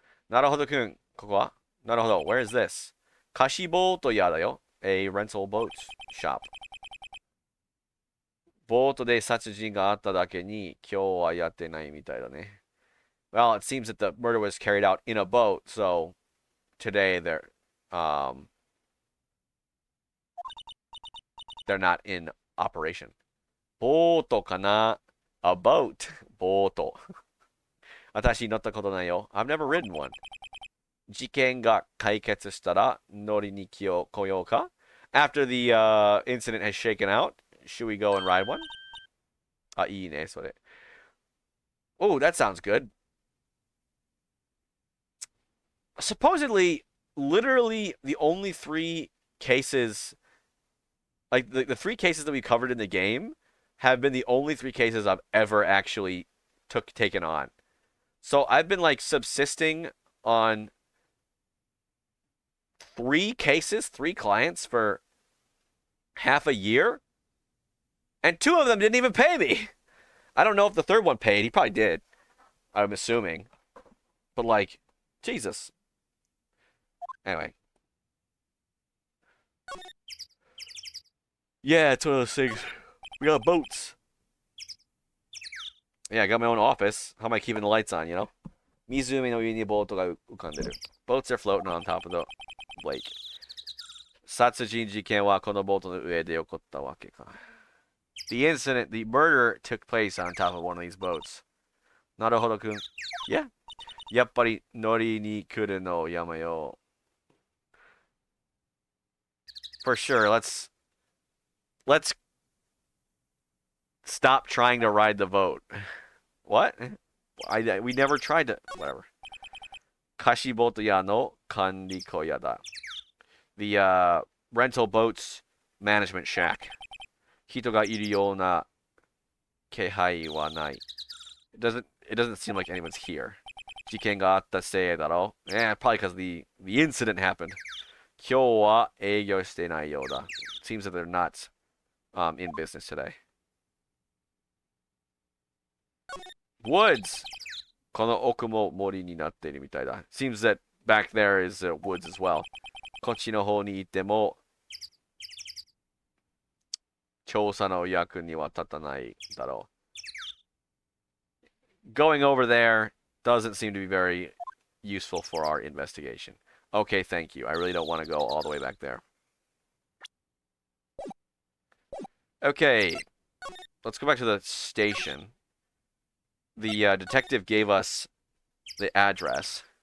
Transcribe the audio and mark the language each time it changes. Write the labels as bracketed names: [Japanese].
[Japanese] なるほどくん、ここはなるほど [English] Where is this? [Japanese] 貸しボート屋だよ [English] A rental boat shop. [Japanese] ボートで殺人があっただけに今日はやってないみたいだね [English] Well, it seems that the murder was carried out in a boat, so today they're not in operation. [Japanese] ボートかな [English] A boat. [Japanese] ボート私乗ったことないよ [English] I've never ridden one. [Japanese] 事件が解決したら乗りに来ようか [English] After the incident has shaken out, should we go and ride one? [Japanese] いいね、それ. [English] Oh, that sounds good. Supposedly, literally the only three cases, like the three cases that we covered in the game, have been the only three cases I've ever actually taken on. So I've been like subsisting on three cases, three clients for half a year, and two of them didn't even pay me. I don't know if the third one paid. He probably did. I'm assuming. But like, Jesus. Anyway. Yeah, it's one of those things. We got boats. Yeah, I got my own office. How am I keeping the lights on, you know? [Japanese] 湖の上にボートが浮かんでる. [English] Boats are floating on top of the lake. [Japanese] 殺人事件はこのボートの上で起こったわけか. [English] The incident, the murder took place on top of one of these boats. [Japanese] なるほどくん. [English] Yeah. [Japanese] やっぱり乗りに来るのやめよう. [English] For sure, let's stop trying to ride the boat. What? We never tried to. Whatever. [Japanese] 貸しボート屋の管理小屋だ. [English] The rental boats management shack. [Japanese] 人がいるような気配はない. [English] It doesn't seem like anyone's here. [Japanese] 事件があったせいだろ. [English] Yeah, probably because the incident happened. [Japanese] 今日は営業してないようだ. [English] Seems that they're not in business today. Woods! [Japanese] この奥も森になっているみたいだ. [English] Seems that back there is woods as well. [Japanese] こっちの方に行っても調査の役には立たないだろう. [English] Going over there doesn't seem to be very useful for our investigation. Okay, thank you. I really don't want to go all the way back there. Okay, let's go back to the station. The detective gave us the address.